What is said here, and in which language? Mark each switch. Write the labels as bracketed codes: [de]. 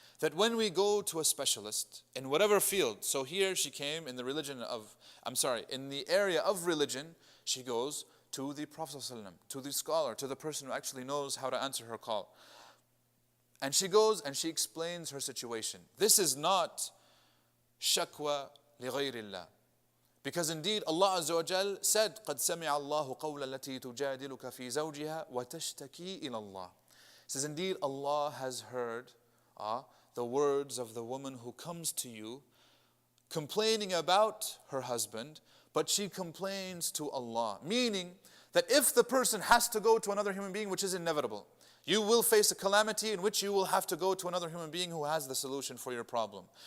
[en] That when we go to a specialist in whatever field, so here she came in the in the area of religion, she goes to the Prophet ﷺ, to the scholar, to the person who actually knows how to answer her call. And she goes and she explains her situation. This is not shakwa li ghayrillah. Because indeed Allah Azza wa Jal said, [ar] قَدْ سَمِعَ اللَّهُ قَوْلَ الَّتِي تُجَادِلُكَ فِي زَوْجِهَا وَتَشْتَكِي إِلَى اللَّهِ. [en] It says, indeed Allah has heard the words of the woman who comes to you complaining about her husband, but she complains to Allah. Meaning that if the person has to go to another human being, which is inevitable, you will face a calamity in which you will have to go to another human being who has the solution for your problem.